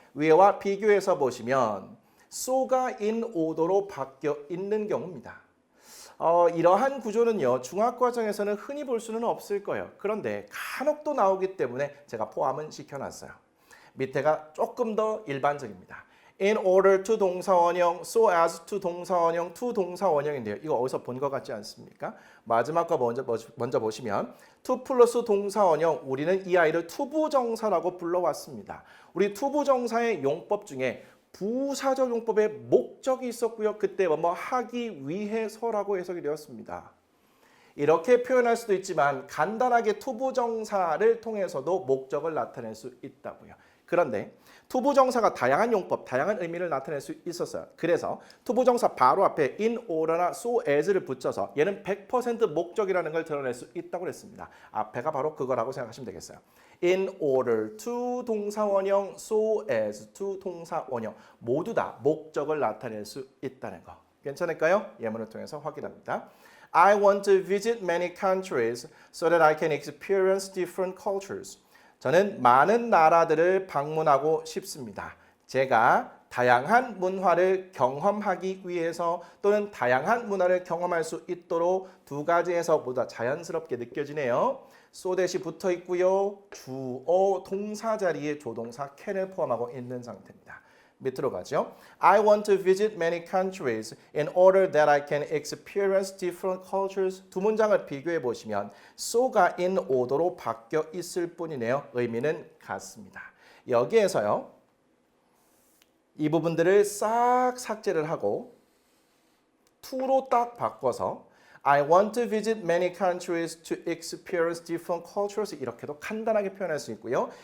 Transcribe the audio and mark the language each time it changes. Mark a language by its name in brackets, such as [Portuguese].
[Korean] 위와 비교해서 보시면 so가 in order로 바뀌어 있는 경우입니다. 이러한 구조는요. 중학과정에서는 흔히 볼 수는 없을 거예요. 그런데 간혹 또 나오기 때문에 제가 포함은 시켜놨어요. 밑에가 조금 더 일반적입니다. In order to 동사 원형, so as to 동사 원형, to 동사 원형인데요. 이거 어디서 본 것 같지 않습니까? 마지막 거 먼저 보시면 to 플러스 동사 원형, 우리는 이 아이를 투부정사라고 불러왔습니다. 우리 투부정사의 용법 중에 부사적 용법에 목적이 있었고요. 그때 뭐뭐 하기 위해서라고 해석이 되었습니다. 이렇게 표현할 수도 있지만 간단하게 투부정사를 통해서도 목적을 나타낼 수 있다고요. 그런데 투부정사가 다양한 용법, 다양한 의미를 나타낼 수 있었어요. 그래서 투부정사 바로 앞에 in order나 so as를 붙여서 얘는 100% 목적이라는 걸 드러낼 수 있다고 그랬습니다. 앞에가 바로 그거라고 생각하시면 되겠어요. in order to 동사 원형, so as to 동사 원형 모두 다 목적을 나타낼 수 있다는 거. 괜찮을까요? 예문을 통해서 확인합니다. [English] I want to visit many countries so that I can experience different cultures. [Korean] 저는 많은 나라들을 방문하고 싶습니다. 제가 다양한 문화를 경험하기 위해서 또는 다양한 문화를 경험할 수 있도록 두 가지에서 모두 다 자연스럽게 느껴지네요. so that이 붙어 있고요. 주어 동사 자리에 조동사 can을 포함하고 있는 상태입니다. 밑으로 가죠. [English] I want to visit many countries in order that I can experience different cultures. [Korean] 두 문장을 비교해 보시면 so가 in order로 바뀌어 있을 뿐이네요. 의미는 같습니다. 여기에서요. 이 부분들을 싹 삭제를 하고 to로 딱 바꿔서 [English] I want to visit many countries to experience different cultures [Korean] 이렇게도 간단하게 표현할 수 있고요.